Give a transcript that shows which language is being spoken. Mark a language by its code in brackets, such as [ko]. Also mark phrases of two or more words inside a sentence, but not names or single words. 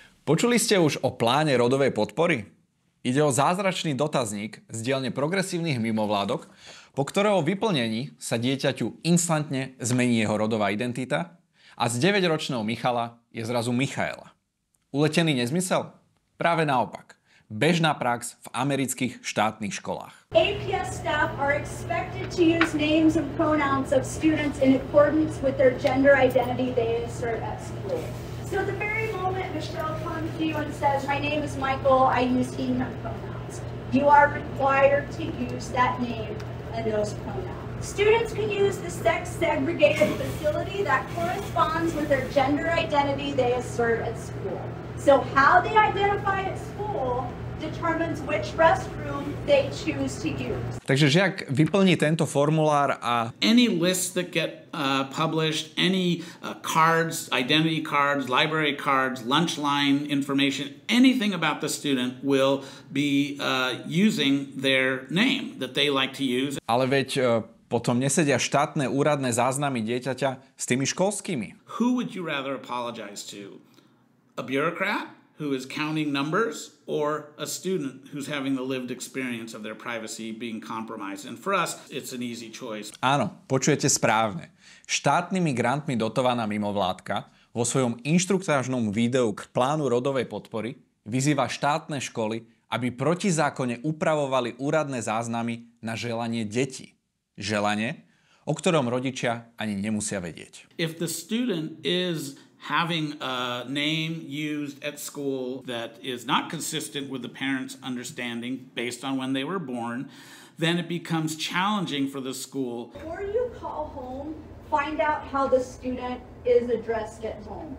[sk] Počuli ste už o pláne rodovej podpory? Ide o zázračný dotazník z dielne progresívnych mimovládok, po ktorého vyplnení sa dieťaťu instantne zmení jeho rodová identita a z 9-ročného Michala je zrazu Michaela. Uletený nezmysel? Práve naopak. Bežná prax v amerických štátnych školách. [en] APS staff are expected to use names and pronouns of students in accordance with their gender identity they assert at school. So at the very moment Michelle comes to you and says, "My name is Michael, I use he, him pronouns," you are required to use that name and those pronouns. Students can use the sex-segregated facility that corresponds with their gender identity they assert at school. So how they identify at school determines which restroom they choose to use. [sk] Takže žiak vyplní tento formulár a [en] any lists that get published, any cards, identity cards, library cards, lunch line information, anything about the student will be using their name that they like to use. [sk] Ale veď potom nesedia štátne úradné záznamy dieťaťa s tými školskými. [en] Who would you rather apologize to? A bureaucrat who is counting numbers, or a student who's having the lived experience of their privacy being compromised? And for us, it's an easy choice. [sk] Áno, počujete správne. Štátnymi grantmi dotovaná mimovládka vo svojom inštruktážnom videu k plánu rodovej podpory vyzýva štátne školy, aby protizákonne upravovali úradné záznamy na želanie detí. Želanie, o ktorom rodičia ani nemusia vedieť. [en] If the student is having a name used at school that is not consistent with the parents' understanding based on when they were born, then it becomes challenging for the school. Before you call home, find out how the student is addressed at home.